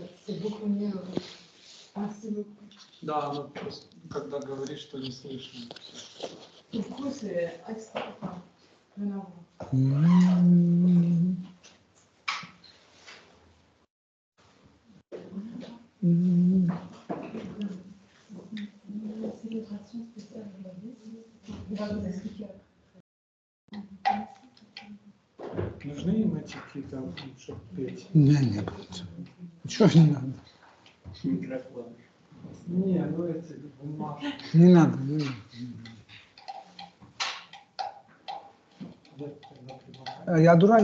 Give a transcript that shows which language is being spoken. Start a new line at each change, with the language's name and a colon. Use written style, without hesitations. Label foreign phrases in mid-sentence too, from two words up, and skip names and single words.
French: C'est beaucoup mieux. Merci beaucoup.
Russian: Да, ну просто когда говоришь, что не слышно.
French: Du coup, c'est extra. Enfin, rien à voir. C'est notre action spéciale aujourd'hui. On va vous expliquer.
Russian: Нужны им эти какие-то, чтобы петь? Нет. Ничего не надо. Микрофон. Не, ну эти бумажки. Не надо. Я дурак.